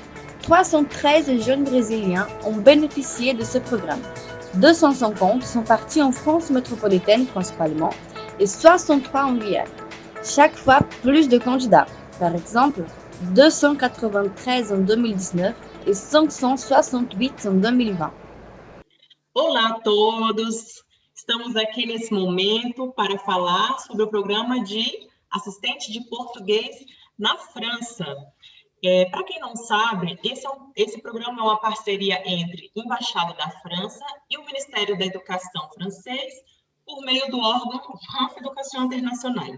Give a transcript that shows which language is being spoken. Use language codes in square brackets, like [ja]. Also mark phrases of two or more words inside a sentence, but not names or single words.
[fr] 313 jeunes Brésiliens ont bénéficié de ce programme. 250 sont partis en France métropolitaine principalement et 63 en Guyane. Chaque fois, plus de candidats. Par exemple, 293 en 2019 et 568 en 2020. [pt] Olá a todos! Estamos aqui nesse momento para falar sobre o programa de assistente de português na França. Para quem não sabe, esse programa é uma parceria entre a Embaixada da França e o Ministério da Educação francês, por meio do órgão France Education Internationale.